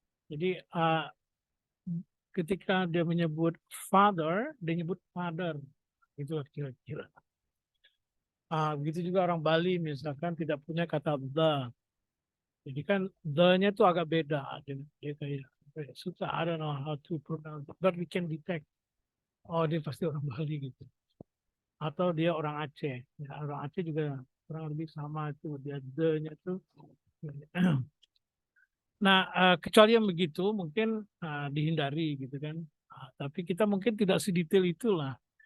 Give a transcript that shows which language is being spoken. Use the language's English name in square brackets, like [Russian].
[Indonesian] Jadi ketika dia menyebut father, dia nyebut father, itu kira-kira. Begitu juga orang Bali misalkan tidak punya kata the. Jadi kan the-nya itu agak beda. Dia kayak susah, [English] I don't know how to pronounce it, but we can detect. [Indonesian] Oh, dia pasti orang Bali gitu. Atau dia orang Aceh. Ya, orang Aceh juga kurang lebih sama itu. Dia the-nya tuh. Nah, kecuali yang begitu mungkin dihindari gitu kan. Tapi kita mungkin tidak sedetail itulah.